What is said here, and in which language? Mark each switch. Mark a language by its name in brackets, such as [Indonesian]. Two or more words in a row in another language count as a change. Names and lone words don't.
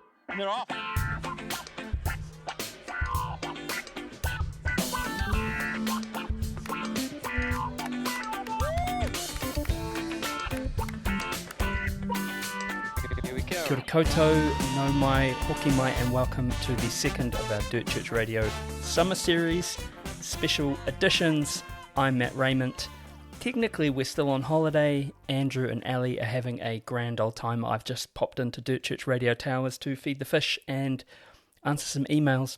[English] They're off. Here we go. [Māori] Kia ora koutou, no mai, hoki mai, [English] and welcome to the second of our Dirt Church Radio Summer Series special editions. I'm Matt Raymond. Technically, we're still on holiday. Andrew and Ali are having a grand old time. I've just popped into Dirt Church Radio Towers to feed the fish and answer some emails.